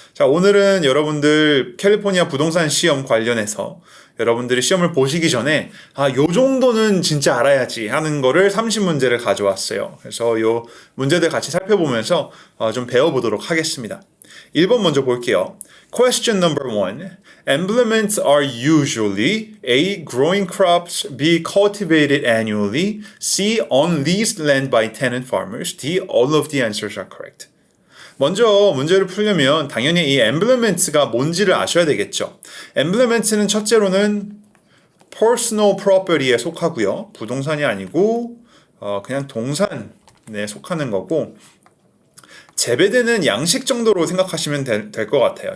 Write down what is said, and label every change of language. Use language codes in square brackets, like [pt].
[ko] 자, 오늘은 여러분들 캘리포니아 부동산 시험 관련해서 여러분들이 시험을 보시기 전에 요 정도는 진짜 알아야지 하는 거를 30문제를 가져왔어요. 그래서 요 문제들 같이 살펴보면서 좀 배워보도록 하겠습니다. 1번 먼저 볼게요. [en] Question number 1. Implements are usually A. Growing crops, B. Cultivated annually, C. On leased land by tenant farmers, D. All of the answers are correct. [ko] 먼저 문제를 풀려면 당연히 이 emblements가 뭔지를 아셔야 되겠죠. emblements는 첫째로는 [en] personal property [ko] 에 속하고요. 부동산이 아니고 그냥 동산에 속하는 거고, 재배되는 양식 정도로 생각하시면 될 것 같아요.